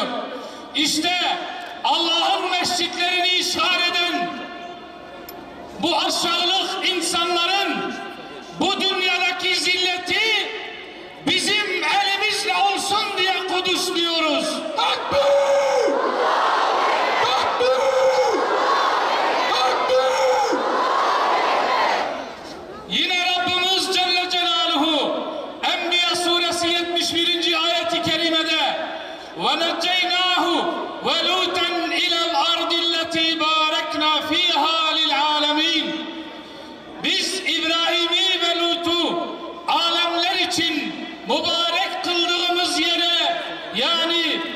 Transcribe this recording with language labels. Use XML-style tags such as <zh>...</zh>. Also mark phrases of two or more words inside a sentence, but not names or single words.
<tr>İşte Allah'ın mescitlerini işgal eden bu aşağılık insanların bu dünyadaki zilleti bizim elimizle olsun diye Kudüs diyoruz. Takbir! Takbir! Takbir! Yine Rabbimiz Celle Celaluhu Enbiya suresi 71. ayet-i kerimede</tr> <ar>وَنَجَّيْنَاهُ وَلُوتًا إِلَى الْأَرْضِ الَّتِي بَارَكْنَا فِيهَا لِلْعَالَمِينَ.</ar> <tr>Biz İbrahim'i ve Lut'u alemler için mübarek kıldığımız yere, yani</tr>